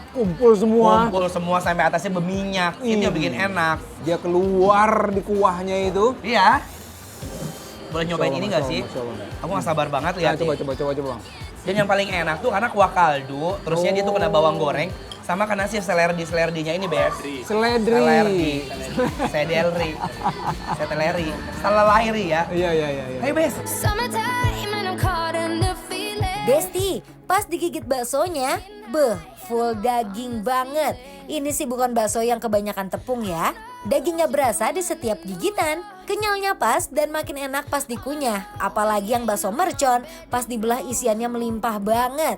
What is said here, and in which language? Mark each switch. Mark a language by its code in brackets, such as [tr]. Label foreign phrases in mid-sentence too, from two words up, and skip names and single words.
[id] Kumpul semua. Kumpul semua sampai atasnya berminyak. Itu yang bikin enak. Dia keluar di kuahnya itu. Iya. Boleh nyobain Coba, ini nggak coba, sih? coba. Aku nggak sabar banget Ya, lihat. coba. Dan yang paling enak tuh karena kuah kaldu, terusnya dia tuh kena bawang goreng, sama karena si selerdi-selerdinya ini, Bes. Seledri. Selerdi. Sedelri. Seteleri. Salalairi ya. Iya. Ayo, Bes. [en] Summertime and I'm caught in the feeling. [id] Besti, pas digigit baksonya, full daging banget. Ini sih bukan bakso yang kebanyakan tepung ya. Dagingnya berasa di setiap gigitan. Kenyalnya pas dan makin enak pas dikunyah. Apalagi yang bakso mercon, pas dibelah isiannya melimpah banget.